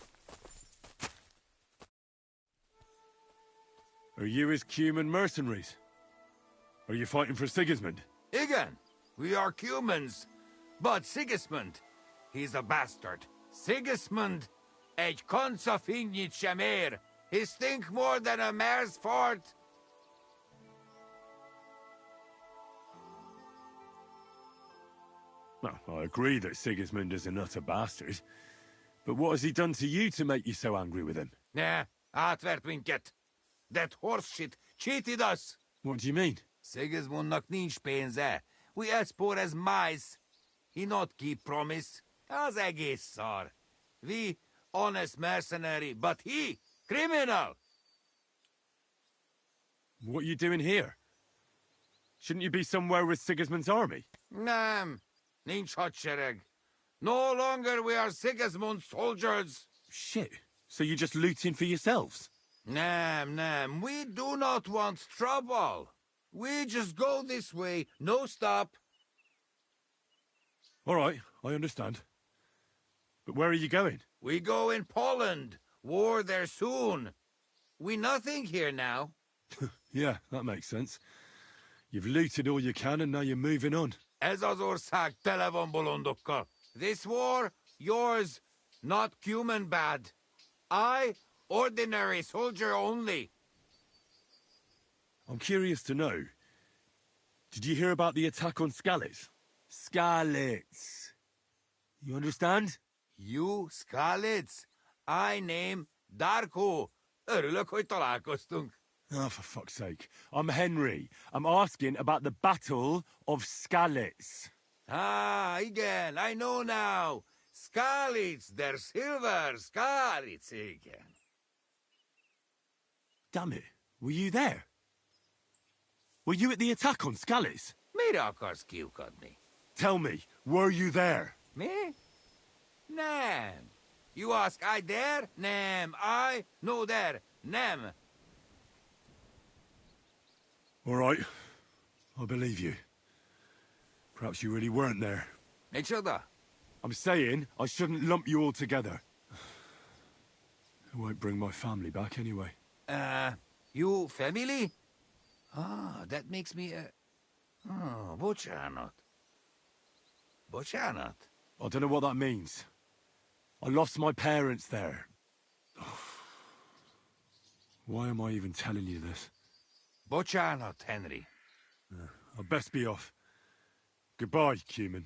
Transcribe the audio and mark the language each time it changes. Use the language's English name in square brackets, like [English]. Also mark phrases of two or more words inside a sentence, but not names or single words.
[English] Are you his Cuman mercenaries? Are you fighting for Sigismund? Igen, we are humans. But Sigismund, he's a bastard. [Hungarian] Sigismund, egy konca finnyit sem ér. [English] He stink more than a mare's fart. Well, I agree that Sigismund is an utter bastard. But what has he done to you to make you so angry with him? [Hungarian] Ne, átvert minket. [English] That horse shit cheated us. What do you mean? [Hungarian] Sigismundnak nincs pénze. [English] We as poor as mice. He not keep promise. [Hungarian] Az egész szar. [English] We honest mercenary, but he criminal. What are you doing here? Shouldn't you be somewhere with Sigismund's army? [Hungarian] Nem, nincs hadsereg. [English] No longer we are Sigismund's soldiers. Shit. So you're just looting for yourselves? Nem, we do not want trouble. We just go this way, no stop. All right, I understand. But where are you going? We go in Poland. War there soon. We nothing here now. Yeah, that makes sense. You've looted all you can and now you're moving on. [Hungarian] Ez az ország tele van bolondokkal. [English] This war, yours, not human bad. I, ordinary soldier only. I'm curious to know. Did you hear about the attack on Scalets? Scalets. You understand? You, Scarlets. I name Darko. [Hungarian] Örülök, hogy találkoztunk. [English] Oh, for fuck's sake. I'm Henry. I'm asking about the Battle of Scalets. Ah, igen, I know now. Scarlets, der silver, Scarlets, igen. Damn it. Were you there? Were you at the attack on Scalets? [Hungarian] Mire akarsz kiukadni? [English] Tell me, were you there? [Hungarian] Mi? Nem. [English] You ask I there? Nem. I? No there. Nem. All right. I believe you. Perhaps you really weren't there. [Hungarian] Micsoda? [English] I'm saying I shouldn't lump you all together. It won't bring my family back anyway. You family? Ah, that makes me Oh, bocsánat. [Hungarian] Bocsánat? [English] I don't know what that means. I lost my parents there. Why am I even telling you this? [Hungarian] Bocsánat, Henry. [English] I'd best be off. Goodbye, Cumin.